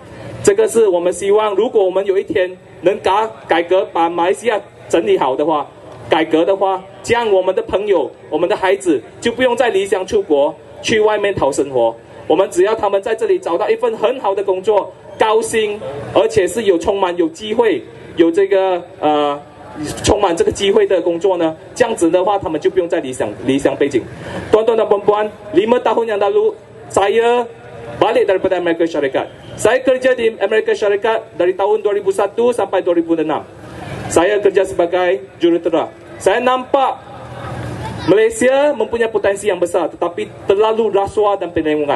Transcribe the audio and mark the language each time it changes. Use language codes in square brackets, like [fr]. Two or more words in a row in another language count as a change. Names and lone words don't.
[zh] 这个是我们希望，如果我们有一天能改革，把马来西亚整理好的话，改革的话，这样我们的朋友、我们的孩子就不用再离乡出国。去外面讨生活，我们只要他们在这里找到一份很好的工作，高薪，而且是充满有机会，有这个充满这个机会的工作呢，这样子的话，他们就不用再离乡背井。 [ms] Tuan-tuan dan puan-puan, 5 tahun yang lalu saya balik daripada Amerika Syarikat. Saya kerja di Amerika Syarikat dari tahun 2001 sampai 2006. Saya kerja sebagai jurutera. Saya nampak Malaysia mempunyai potensi yang besar, tetapi terlalu rasuah dan penyelewengan.